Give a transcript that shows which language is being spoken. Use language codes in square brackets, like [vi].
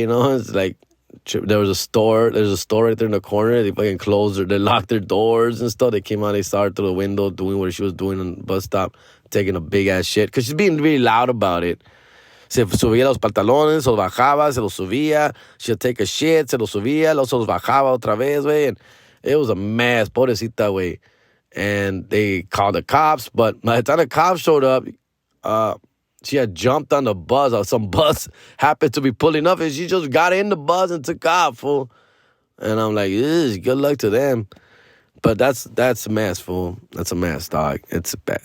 [en] It's like there's a store right there in the corner. They fucking they locked their doors and stuff. They came out, they saw her through the window doing what she was doing on the bus stop, taking a big ass shit because she's being really loud about it. [es] Se subía los pantalones, se los bajaba, se los subía. [en] She'll take a shit, [es] se los subía, los se los bajaba otra vez, güey. [en] And it was a mess, [es] pobrecita, güey. [en] And they called the cops, but by the time the cops showed up, she had jumped on the bus, or some bus happened to be pulling up, and she just got in the bus and took off, fool. And I'm like, good luck to them. But that's a mess, fool. That's a mess, dog. It's bad.